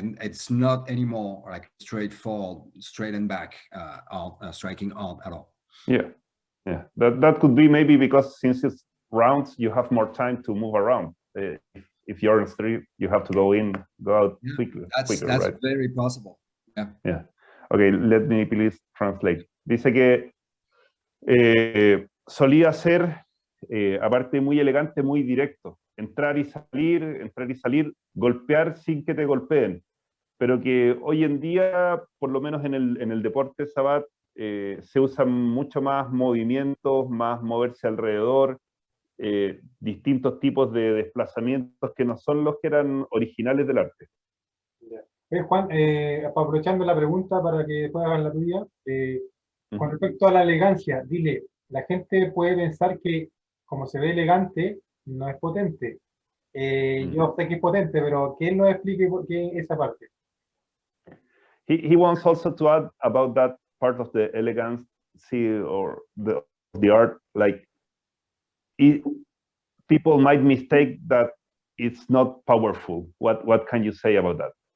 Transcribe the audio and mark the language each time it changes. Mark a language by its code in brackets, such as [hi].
[en] And it's not anymore like straightforward, straight and back striking out at all. Yeah, that could be maybe because since it's rounds, you have more time to move around. If you're in street, you have to go in, go out quicker. That's right? very possible. Yeah. Okay, let me please translate. [es] Dice que solía ser, aparte muy elegante, muy directo. Entrar y salir, golpear sin que te golpeen. Pero que hoy en día, por lo menos en el deporte Savate, se usan mucho más movimientos, más moverse alrededor, distintos tipos de desplazamientos que no son los que eran originales del arte. Juan, aprovechando la pregunta para que después hagan la tuya, con respecto a la elegancia, dile, la gente puede pensar que como se ve elegante, no es potente. Yo sé que es potente, pero que él nos explique por qué esa parte. [en] He wants also to add about that part of the elegance or the art, like people might mistake that it's not powerful. What can you say about that?